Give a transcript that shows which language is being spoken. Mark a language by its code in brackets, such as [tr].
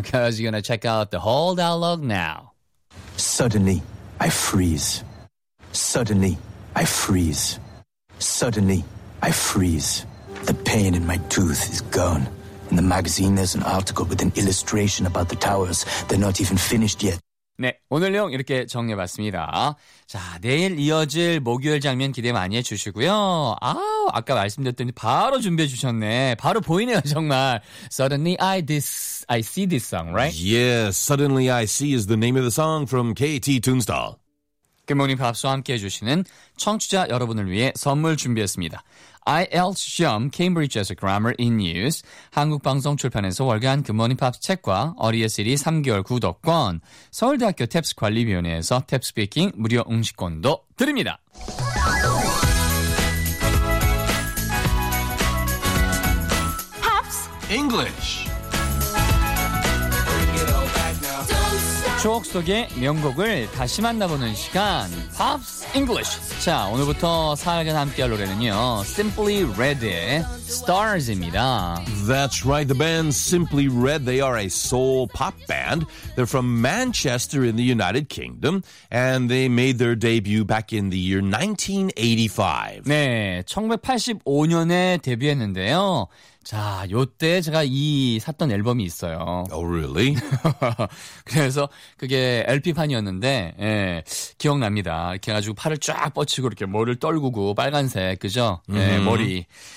[en] Because you're gonna check out the whole dialogue now. Suddenly, I freeze. Suddenly, I freeze. Suddenly, I freeze. The pain in my tooth is gone. In the magazine, there's an article with an illustration about the towers. They're not even finished yet. [ko] 네, 오늘 내용 이렇게 정리해봤습니다. 자, 내일 이어질 목요일 장면 기대 많이 해주시고요. 아우, 아까 말씀드렸더니 바로 준비해주셨네. 바로 보이네요, 정말. [en] Suddenly I see this song, right? Yes, Suddenly I See is the name of the song from KT Toonstall. [ko] Good morning, Pops와 함께해주시는 청취자 여러분을 위해 선물 준비했습니다. IELTS 시험 케임브리지에서 Grammar in Use 한국방송 출판에서 월간 굿모닝 팝스 책과 어리의 시리 3개월 구독권 서울대학교 탭스 관리위원회에서 탭스피킹 무료 응시권도 드립니다. 팝스 [en] English [ko] 추억 속의 명곡을 다시 만나보는 시간 팝스 English. 자, 오늘부터 사연 함께할 노래는요. Simply Red의 Stars입니다. [en] That's right. The band Simply Red, they are a soul pop band. They're from Manchester in the United Kingdom. And they made their debut back in the year 1985. [ko] 네, 1985년에 데뷔했는데요. 자, 요때 제가 이 샀던 앨범이 있어요. [en] Oh, really? [ko] 그래서 그게 LP판이었는데, 예, 기억납니다. 이렇게 해가지고 팔을 쫙 뻗치고 이렇게 머리를 떨구고 빨간색, 그죠? 예, 머리.